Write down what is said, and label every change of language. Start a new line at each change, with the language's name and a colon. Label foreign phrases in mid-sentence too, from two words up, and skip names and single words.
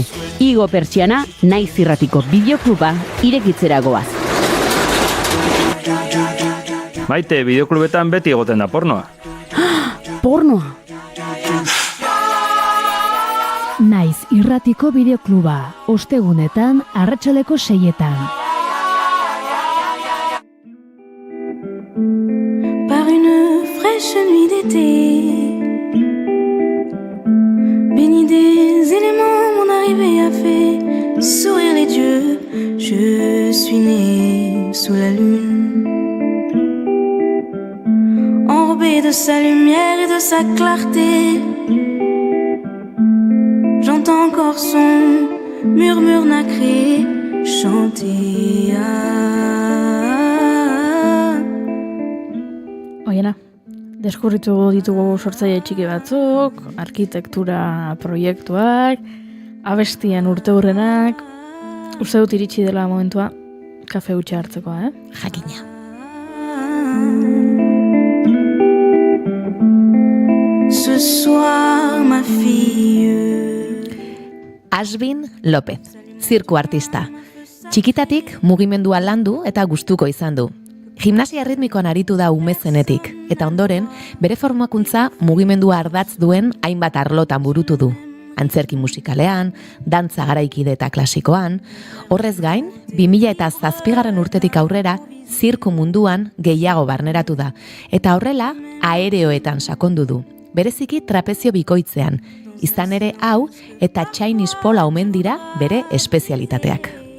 Basque: Igo Pertsiana, Naiz Irratiko bideokluba irekitzera goaz. Maite, bideoklubetan beti egoten da pornoa. Pornoa? Naiz Irratiko bideokluba, ostegunetan arratsaleko 6etan.
French: Par une fraîche nuit d'été, béni des éléments, mon arrivée a fait sourire les dieux. Je suis né sous la lune, enrobé de sa lumière et de sa clarté. J'entends encore son murmure nacré chanter.
Basque: Oiena, deskurritu ditugu sortzaile txiki batzuk, arkitektura proiektuak, abestien urteurrenak. Uste dut iritsi dela momentua kafe hutsa hartzeko, Jakina.
French: Ce soir, ma fille.
Basque: Asbin López, zirku artista. Txikitatik mugimendua landu eta gustuko izan du. Gimnasia ritmikoan aritu da umezenetik, eta ondoren bere formakuntza mugimendua ardatz duen hainbat arlotan burutu du. Antzerki musikalean, dantza garaikide eta klasikoan, horrez gain, 2007 urtetik aurrera, zirku munduan gehiago barneratu da, eta horrela aereoetan sakondu du, bereziki trapezio bikoitzean, izan ere hau eta
English: Chinese pola
Basque: omen dira bere espezialitateak.